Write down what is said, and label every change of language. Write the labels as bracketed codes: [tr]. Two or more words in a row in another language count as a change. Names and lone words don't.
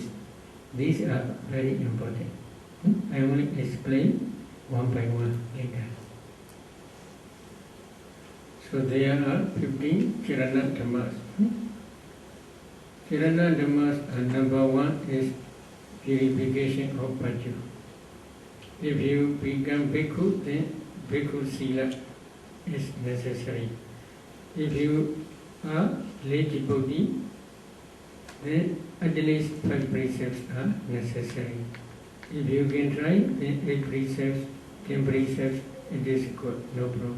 [en] These are very important. I will explain one by one later. So there are 15 [pi] Charana Dhammas. Charana Dhammas, [en] number one is purification of bhaju. If you become bhikkhu, then [pi] bhikkhu sila [en] is necessary. If you are lay devotee, then at least 5 precepts are necessary. If you can try, then 8 precepts, 10 precepts, it is good, no problem.